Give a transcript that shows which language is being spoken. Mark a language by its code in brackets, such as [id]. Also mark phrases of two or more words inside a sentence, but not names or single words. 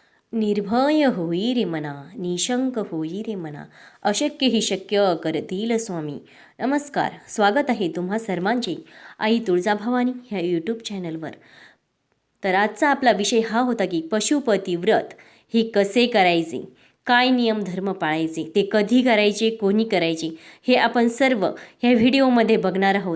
[mr] निर्भय होई रे मना, निशंक होई रे मना, अशक्य ही शक्य करतील स्वामी. नमस्कार, स्वागत आहे तुम्हा सर्वांचे आई तुळजाभवानी ह्या यूट्यूब चॅनलवर. तर आजचा आपला विषय हा होता की पशुपती व्रत हे कसे करायचे, काय नियम धर्म पाळायचे, ते कधी करायचे, कोणी करायचे, हे आपण सर्व ह्या व्हिडिओमध्ये बघणार आहोत.